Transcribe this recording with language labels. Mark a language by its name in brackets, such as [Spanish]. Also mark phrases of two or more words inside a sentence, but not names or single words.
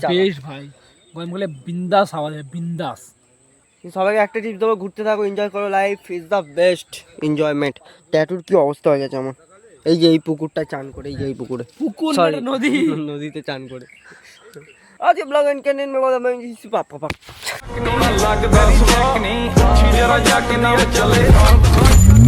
[Bangla] বেশ ভাই, গরমকালে বিন্দাস হাওয়া দেয়, বিন্দাস। সবাইকে একটা টিপস দেবো, ঘুরতে থাকো, এনজয় করো, [English] life is the best enjoyment. [Bangla] ট্যাটুর কি অবস্থা হয়ে গেছে আমার, এই যে এই পুকুরটা চান করে, এই যে এই পুকুরে, পুকুর সরি নদী, নদীতে চান করে। আজ [English] blog and canteen [Bangla] মে কথা বলছি, পাপা [Punjabi] ਲੱਗਦਾ ਸਵਾਕ ਨਹੀਂ ਜਰਾ ਜਾ ਕੇ ਨਾਲ ਚੱਲੇ